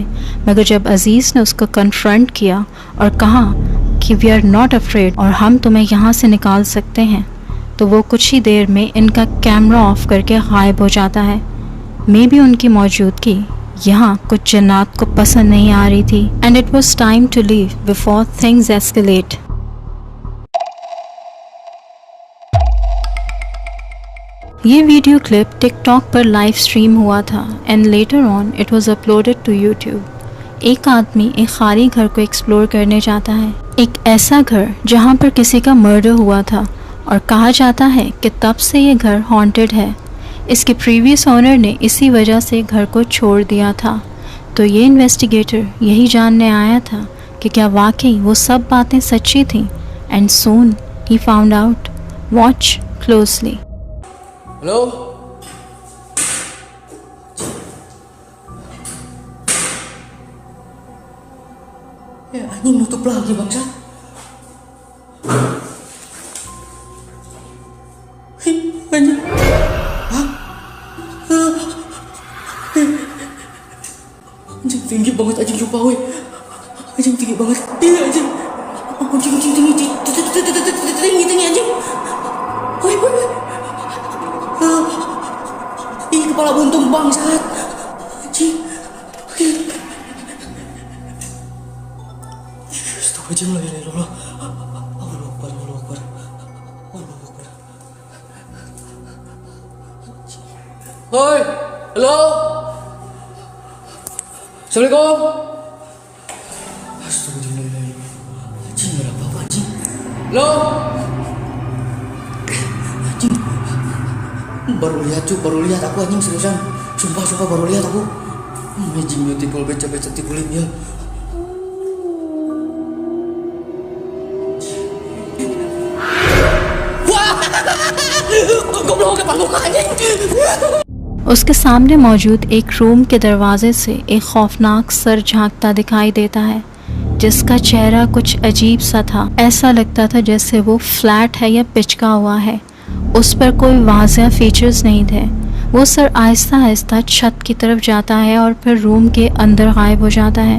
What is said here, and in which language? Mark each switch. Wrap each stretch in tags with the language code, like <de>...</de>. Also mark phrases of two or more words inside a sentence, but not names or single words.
<hi>मगर जब अजीज़ ने उसको कन्फ्रंट किया और कहा कि</hi> <en>we are not afraid</en> <hi>और हम तुम्हें यहाँ से निकाल सकते हैं, तो वो कुछ ही देर में इनका</hi> <en>camera off</en> <hi>करके गायब हो जाता है। मे भी उनकी मौजूदगी यहाँ कुछ जन्नात को पसंद नहीं आ रही थी</hi> <en>and it was time to leave before things escalate.</en> <hi>ये</hi> <en>video clip</en> <hi>टिकटॉक पर</hi> <en>live stream</en> <hi>हुआ था</hi> <en>and later on it was uploaded to YouTube.</en> <hi>एक आदमी एक खाली घर को एक्सप्लोर करने जाता है, एक ऐसा घर जहाँ पर किसी का मर्डर हुआ था और कहा जाता है कि तब से ये घर हॉन्टेड है। इसके</hi> <en>previous owner</en> <hi>ने इसी वजह से घर को छोड़ दिया था। तो ये इन्वेस्टिगेटर यही जानने आया था कि क्या वाकई वो सब बातें सच्ची थीं</hi> <en>and soon</en> <hi>ही</hi> <en>found out. watch closely.</en> <id>Halo? Ya anjing nutup lagi bangsa. Anjing. Hah? Anjing tinggi banget anjing lupa weh. Anjing tinggi banget. Iya anjing. Anjing tinggi anjing. Woi. Ih, kepala buntung bangsat. Anjing. Astagfirullahaladzim,</id> <ar>لا إله إلا الله. الله أكبر.</ar> <id>Hoi, halo. Assalamualaikum. Astagfirullahaladzim. Anjing, ada apa-apa anjing. Halo. Baru lihat aku anjing seriusan. Sumpah baru lihat aku. Anjing beautiful beca tipulin ya. Wah! Goblok kepala muka anjing.</id> <hi>उसके सामने मौजूद एक रूम के दरवाजे से एक खौफनाक सर झांकता दिखाई देता है, जिसका चेहरा कुछ अजीब सा था। ऐसा लगता था जैसे वो फ्लैट है या पिचका हुआ है, उस पर कोई वाज़ेह फीचर्स नहीं थे। वो सर आहिस्ता आहिस्ता छत की तरफ जाता है और फिर रूम के अंदर गायब हो जाता है।</hi>